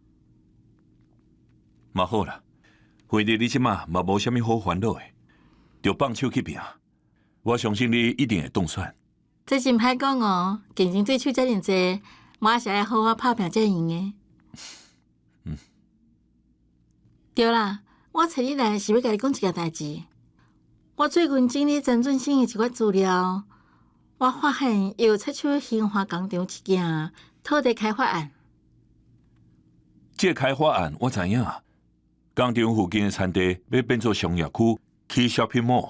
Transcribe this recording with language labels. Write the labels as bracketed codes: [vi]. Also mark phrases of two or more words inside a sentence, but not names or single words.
[nan] 嘛好啦，反正你即马嘛无啥物好烦恼的，就放手去拼。我相信你一定会当选。这真歹讲哦，竞争对手遮尔济，我也是爱好好拍拼才会赢的。对啦，我找你来是要甲你讲一件代志。我最近整理陈俊生的一寡资料，我发现伊有出手兴华工厂一件土地开发案。这开发案我知影。工厂附近的产地要变做商业区，起 [en] shopping mall。